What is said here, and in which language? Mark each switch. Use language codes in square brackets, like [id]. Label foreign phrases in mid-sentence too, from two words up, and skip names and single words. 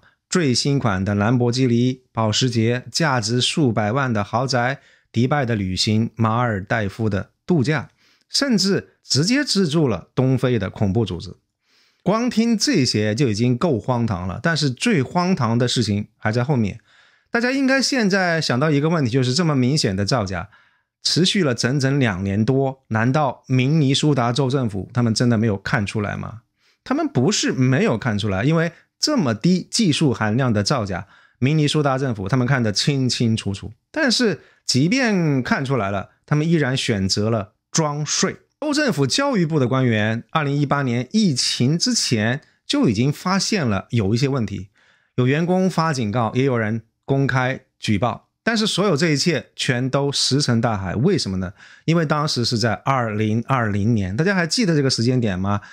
[zh] 最新款的蘭博基尼、保時捷，價值數百萬的豪宅，迪拜的旅行，馬爾代夫的度假，甚至直接資助了東非的恐怖組織。光聽這些就已經夠荒唐了，但是最荒唐的事情還在後面。大家應該現在想到一個問題，就是這麼明顯的造假持續了整整2年多，難道明尼蘇達州政府他們真的沒有看出來嗎？他們不是没有看出來，因為這麼低技術含量的造假，明尼蘇達政府他們看得清清楚楚。但是即便看出来了，他們依然選擇了裝睡。州政府教育部的官員2018年疫情之前就已經發現了有一些問題，有员工發警告，也有人公開舉報，但是所有這一切全都石沉大海。為什麼呢？因為當時是在2020年，大家還記得這個時間點嗎？